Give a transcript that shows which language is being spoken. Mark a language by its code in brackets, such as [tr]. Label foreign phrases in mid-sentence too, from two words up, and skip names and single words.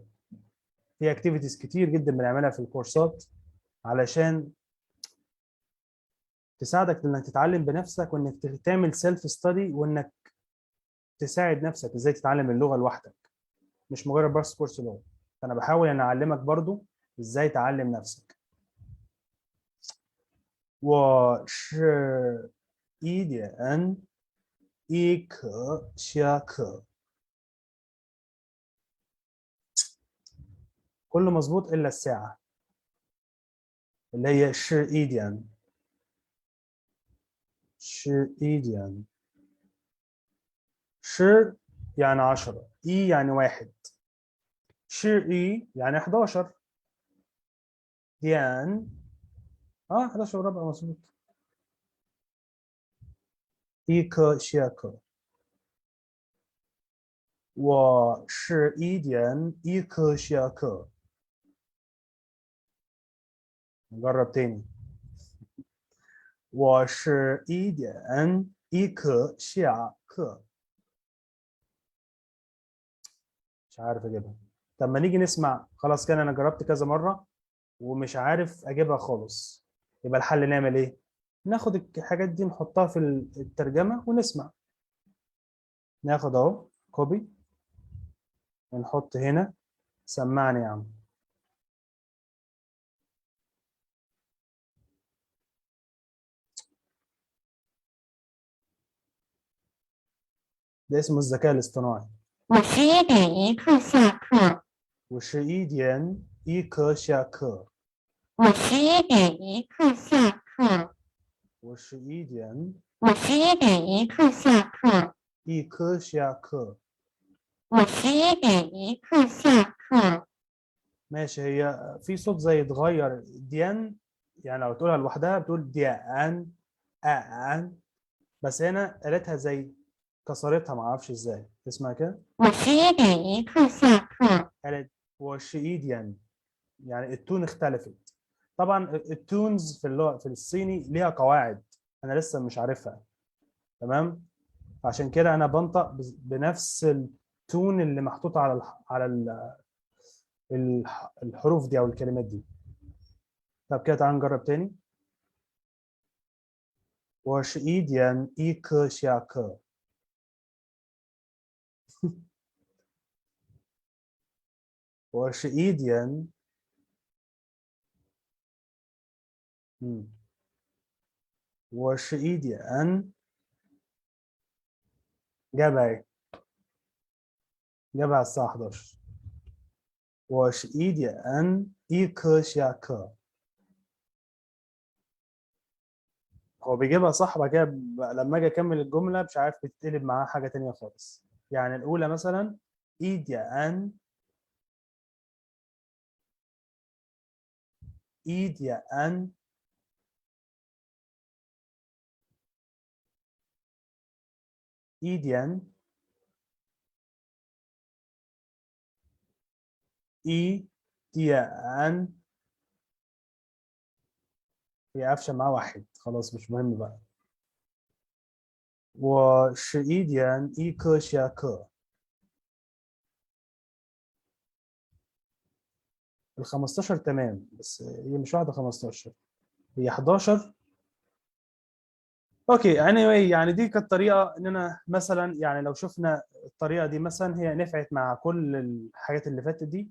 [ar] في اكتيفيتيز كتير جدا بنعملها في الكورسات علشان تساعدك انك تتعلم بنفسك وانك تعمل [en] self study [ar] وانك تساعد نفسك ازاي تتعلم اللغه لوحدك مش مجرد بس كورس لغه. فانا بحاول ان اعلمك برضو ازاي تعلم نفسك. [zh] 我11点一刻下课 [ar] كله مظبوط الا الساعه اللي هي 11点 11点 ش يعني 10 اي يعني 1 اي يعني 11 ديان 11 وربع مظبوط. [zh] 一颗下课。我11点一刻下课. [ar] نجرب تاني. [zh] 我11点一刻下课. [ar] مش عارف اجيبها. طب ما نيجي نسمع. خلاص كده انا جربت كذا مرة ومش عارف اجيبها خالص. يبقى الحل نعمل ايه؟ ناخد الحاجات دي نحطها في الترجمة ونسمع. ناخد اهو كوبي ونحط هنا. سمعني يا عم. ده اسمه الذكاء الاصطناعي. [zh] 我11点一刻下课。我11点一刻下课。我11点一刻下课。我11点我11点一刻下课。一刻下课. 我11点一刻下课。 [ar] ماشي. هي في صوت زي اتغير ديان. يعني لو تقولها لوحدها بتقول ديان ان. بس هنا قالتها زي كسرتها ما اعرفش ازاي. اسمها كده. [zh] 我11点一刻下课。 [ar] قالت وشيديان. يعني التون اختلفت. طبعا التونز في اللغه في الصيني ليها قواعد انا لسه مش عارفها. تمام. عشان كده انا بنطق بنفس التون اللي محطوطه الحروف دي او الكلمات دي. طب كده تعال نجرب تاني. [zh] 我11点一刻下课. 我11点. 我11点. [ar] جابها ايه؟ جابها الساعة 11. [zh] 我11点一刻下课. [ar] هو بيجيبها صح. بعد كده لما اجي اكمل الجملة مش عارف بتتقلب معاه حاجة تانية خالص. يعني الأولى مثلا [zh] 一点一点 一点一点. [ar] هي قافشة معاه واحد. خلاص مش مهم بقى. [zh] 我11点一刻下课. [ar] ال 15 تمام بس هي مش واحدة 15. هي 11. اوكي anyway يعني دي كانت طريقة اننا مثلا يعني لو شفنا الطريقة دي مثلا هي نفعت مع كل الحاجات اللي فاتت دي.